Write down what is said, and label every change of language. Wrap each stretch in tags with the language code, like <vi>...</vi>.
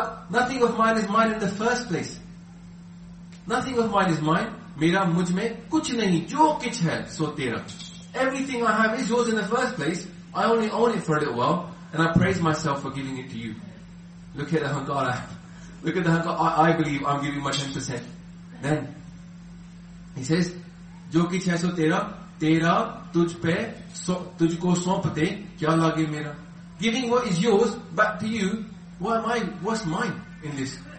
<en>Nothing of mine is mine in the first place. Nothing of mine is mine.</en> <hi>Mera mujh mein kuch nahi. Jo kuch hai, so tera.</hi> <en>Everything I have is yours in the first place. I only own it for a little while. And I praise myself for giving it to you. Look at the hankara. Look at the hankara. I believe I'm giving my 10%. Then, he says,</en> <pa>ਜੋ ਕੁਛ ਹੈ, ਸੋ ਤੇਰਾ.</pa> <hi>Tera tujh pe, tujhko saunpte, kya lage mera?</hi> <en>Giving what is yours back to you, why am I, what's mine in this?</en>